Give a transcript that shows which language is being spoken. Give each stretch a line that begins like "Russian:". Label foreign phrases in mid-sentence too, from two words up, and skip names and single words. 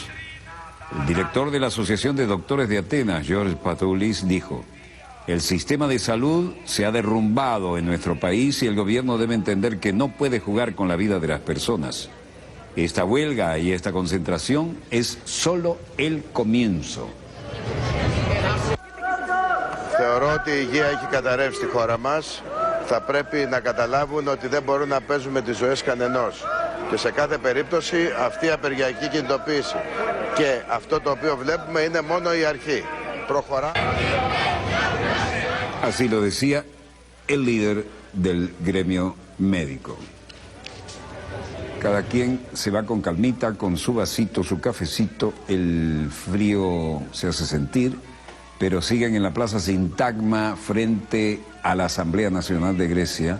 Spanish: El director de la Asociación de Doctores de Atenas, George Patoulis, dijo: el sistema de salud se ha derrumbado en nuestro país y el gobierno debe entender que no puede jugar con la vida de las personas. Esta huelga y esta concentración es solo el comienzo.
Greek: Θεωρώ ότι η υγεία έχει καταρρεύσει στη χώρα μας. Θα πρέπει να καταλάβουν ότι δεν μπορούν να παίζουν με τις ζωές κανενός. Και σε κάθε περίπτωση αυτή η απεργιακή κινητοποίηση και αυτό το οποίο βλέπουμε είναι μόνο η αρχή. Προχωρά.
Spanish: Así lo decía el líder del gremio médico. Cada quien se va con calmita, con su vasito, su cafecito. El frío se hace sentir, pero siguen en la Plaza Sintagma frente a la Asamblea Nacional de Grecia.